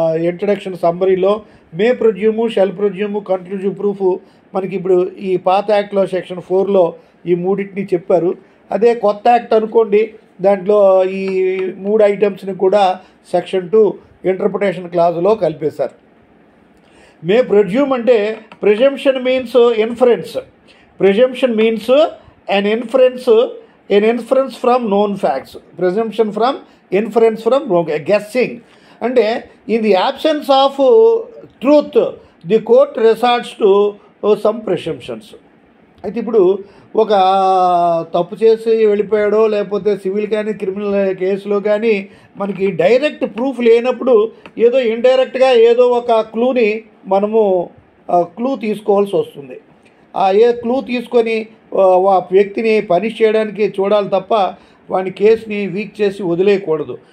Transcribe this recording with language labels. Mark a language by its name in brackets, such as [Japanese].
[Telugu] Introduction సమ్మరీలో మే ప్రొడ్యూము, shell ప్రొడ్యూము, conclusive proof మనకి ఇప్పుడు ఈ పాత యాక్ట్లో సెక్షన్ 4లో ఈ మూడింటిని చెప్పారు. అదే కొత్త యాక్ట్ అనుకోండి, దాంట్లో ఈ 3 ఐటమ్స్ని కూడా సెక్షన్ 2 ఇంటర్ప్రిటేషన్ క్లాజులో కలిపేశారు. [English] May presume అంటే presumption means inference. Presumption means an inference from known facts. Presumption from inference from guessing. అంటే in the absence of truth the court resorts to some presumptions. [Telugu] అయితే ఇప్పుడు ఒక తప్పు చేసి వెళ్ళిపోయాడో లేకపోతే సివిల్ కానీ క్రిమినల్ కేసులో కానీ మనకి డైరెక్ట్ ప్రూఫ్ లేనప్పుడు ఏదో ఇండైరెక్ట్గా ఏదో ఒక క్లూని మనము క్లూ తీసుకోవాల్సి వస్తుంది. ఏ క్లూ తీసుకొని ఆ వ్యక్తిని పనిష్ చేయడానికి చూడాలి తప్ప వాని కేసుని వీక్ చేసి వదిలేయకూడదు.